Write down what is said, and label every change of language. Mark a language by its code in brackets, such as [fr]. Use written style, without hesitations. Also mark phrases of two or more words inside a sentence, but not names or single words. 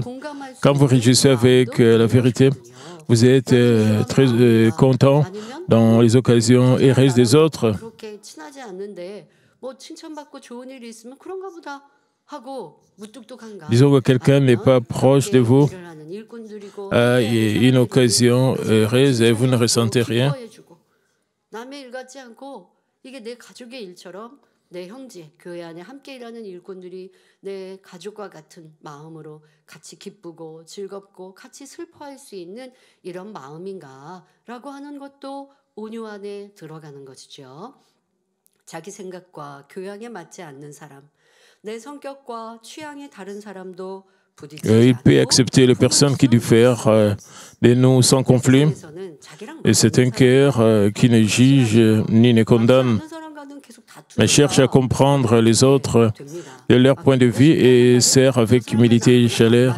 [fr] Quand vous réjouissez avec la vérité, vous êtes très content dans les occasions heureuses des autres. Disons que quelqu'un n'est pas proche de vous à une occasion heureuse et vous ne ressentez rien. [ko] 남의 일 같지 않고 이게 내 가족의 일처럼 내 형제, 교회 안에 함께 일하는 일꾼들이 내 가족과 같은 마음으로 같이 기쁘고 즐겁고 같이 슬퍼할 수 있는 이런 마음인가라고 하는 것도 온유 안에 들어가는 것이죠. 자기 생각과 교양에 맞지 않는 사람, 내 성격과 취향이 다른 사람도 [fr] il peut accepter les personnes qui diffèrent de nous sans conflit. Et c'est un cœur qui ne juge ni ne condamne, mais cherche à comprendre les autres de leur point de vue et sert avec humilité et chaleur.